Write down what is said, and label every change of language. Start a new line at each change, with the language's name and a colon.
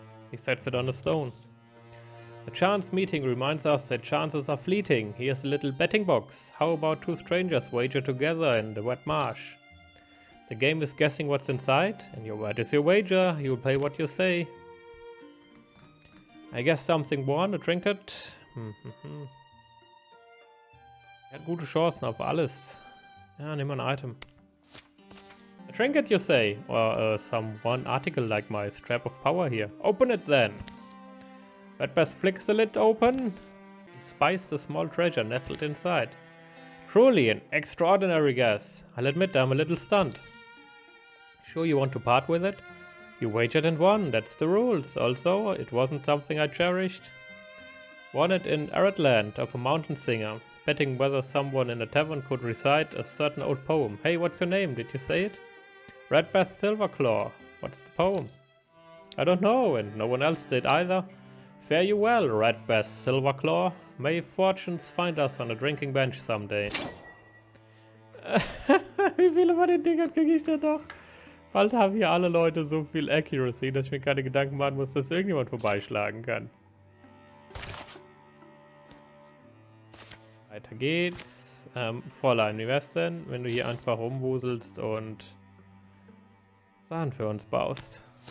English: He sets it on a stone. A chance meeting reminds us that chances are fleeting. Here's a little betting box. How about two strangers wager together in the wet marsh? The game is guessing what's inside, and your word is your wager. You'll pay what you say. I guess something won, a trinket.
German: Er hat gute Chancen auf alles. Ja, nimm ein Item.
English: A trinket, you say? Or some one article like my strap of power here. Open it then. Redbeth flicks the lid open and spies the small treasure nestled inside. Truly an extraordinary guess. I'll admit I'm a little stunned. Sure you want to part with it? You wagered and won, that's the rules. Also, it wasn't something I cherished. Won it in Aretteland of a mountain singer, betting whether someone in a tavern could recite a certain old poem. Hey, what's your name? Did you say it? Redbeth Silverclaw. What's the poem? I don't know, and no one else did either. Fare you well, Redbeth Silverclaw. May fortunes find us on a drinking bench someday.
German: Wie viele von den Dingern kriege ich denn noch? Bald haben hier alle Leute so viel Accuracy, dass ich mir keine Gedanken machen muss, dass irgendjemand vorbeischlagen kann. Weiter geht's. Fräulein, wie wär's denn, wenn du hier einfach rumwuselst und Sachen für uns baust?